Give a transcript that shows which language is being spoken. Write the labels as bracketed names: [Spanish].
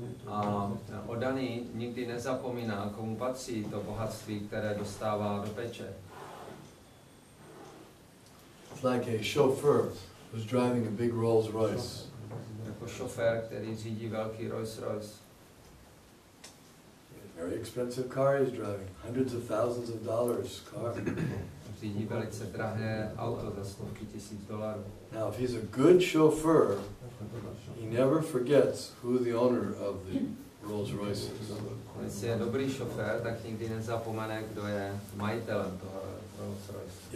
[Czech] A oddaný nikdy nezapomíná, komu patří to bohatství, které dostává do péče. [English] It's like a chauffeur who's driving a big Rolls Royce. [Czech] Jako šofér, který řídí velký Rolls Royce. [English] Very expensive car he's driving, hundreds of thousands of dollars car. [Czech] Řídí velice drahé auto za stovky tisíc dolarů. [English] Now, if he's a good chauffeur, he never forgets who the owner of the Rolls Royce is. [Czech] Jestli je dobrý šofér, tak nikdy nezapomene, kdo je majitelem toho Rolls Royce.